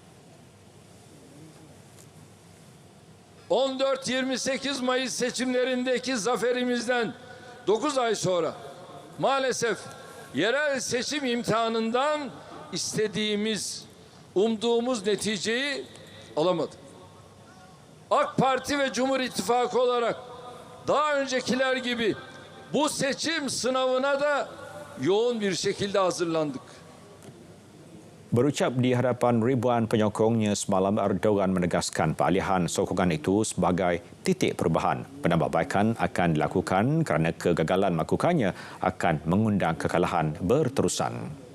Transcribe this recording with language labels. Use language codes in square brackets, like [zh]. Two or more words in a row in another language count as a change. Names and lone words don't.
[tr] 14-28 Mayıs seçimlerindeki zaferimizden 9 ay sonra maalesef yerel seçim imtihanından istediğimiz, umduğumuz neticeyi alamadık. AK Parti ve Cumhur İttifakı olarak daha öncekiler gibi bu seçim sınavına da yoğun bir şekilde hazırlandık. [ms] Berucap di hadapan ribuan penyokongnya semalam, Erdogan menegaskan peralihan sokongan itu sebagai titik perubahan. Penambahbaikan akan dilakukan kerana kegagalan melakukannya akan mengundang kekalahan berterusan.